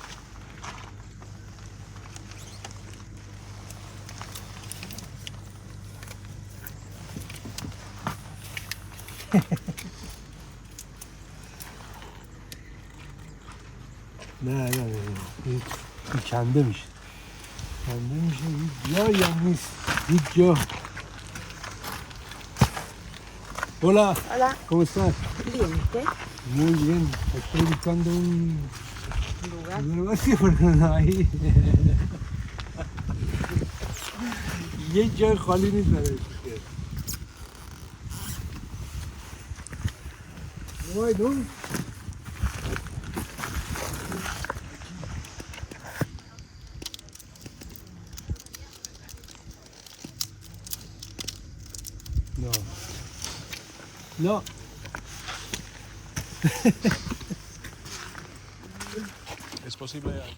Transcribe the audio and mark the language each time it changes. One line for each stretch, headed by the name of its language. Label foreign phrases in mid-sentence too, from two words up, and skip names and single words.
Persian: نه این کنده میشه. هیچ جایی هم نیست. هیچ جا.
Spanish: Hola. Hola. ¿Cómo estás? Bien, ¿usted? Muy bien. Estoy buscando un ¿Lugar? negocio porque no hay.
Persian: یک جای خالی نیست برای استیکر. وای دو.
Spanish: No. Es posible.